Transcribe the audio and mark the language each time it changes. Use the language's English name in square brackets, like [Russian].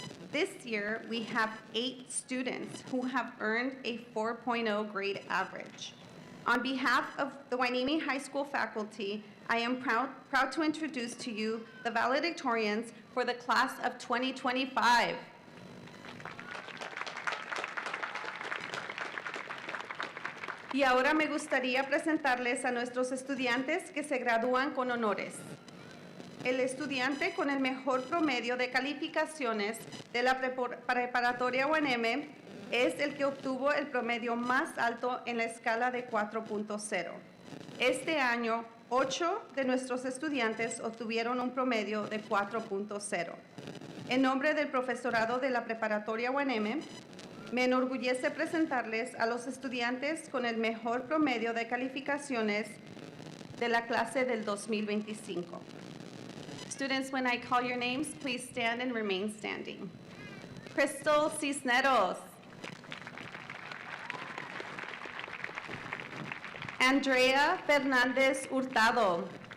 [English] This year, we have 8 students who have earned a 4.0 grade average. On behalf of the Hueneme High School faculty, I am proud to introduce to you the valedictorians for the class of 2025. [Spanish] Y ahora me gustaría presentarles a nuestros estudiantes que se gradúan con honores. El estudiante con el mejor promedio de calificaciones de la preparatoria Hueneme es el que obtuvo el promedio más alto en la escala de 4.0. Este año, 8 de nuestros estudiantes obtuvieron un promedio de 4.0. En nombre del profesorado de la preparatoria Hueneme, me enorgullece presentarles a los estudiantes con el mejor promedio de calificaciones de la clase del 2025. [English] Students, when I call your names, please stand and remain standing. Crystal Cisneros. Andrea Fernandez Hurtado.